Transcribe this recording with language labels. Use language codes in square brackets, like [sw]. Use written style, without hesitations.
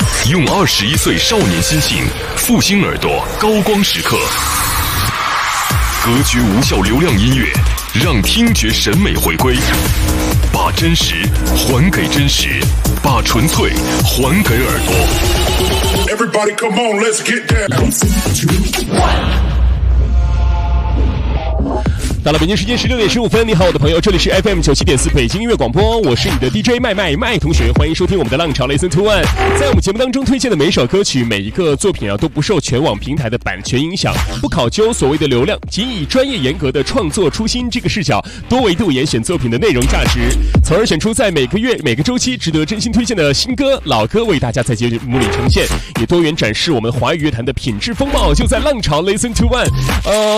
[zh] 用21岁少年心性复兴耳朵高光时刻，格局无效流量音乐，让听觉审美回归，把真实还给真实，把纯粹还给耳朵。 [en] Everybody come on, let's get down. One. [zh] 到了北京时间16:15，你好，我的朋友，这里是 FM97.4 北京音乐广播，我是你的 DJ 麦麦麦同学，欢迎收听我们的浪潮 Listen to One。在我们节目当中推荐的每一首歌曲、每一个作品啊，都不受全网平台的版权影响，不考究所谓的流量，仅以专业严格的创作初心这个视角，多维度严选作品的内容价值，从而选出在每个月、每个周期值得真心推荐的新歌、老歌，为大家在节目里呈现，也多元展示我们华语乐坛的品质风貌，就在浪潮 Listen to One。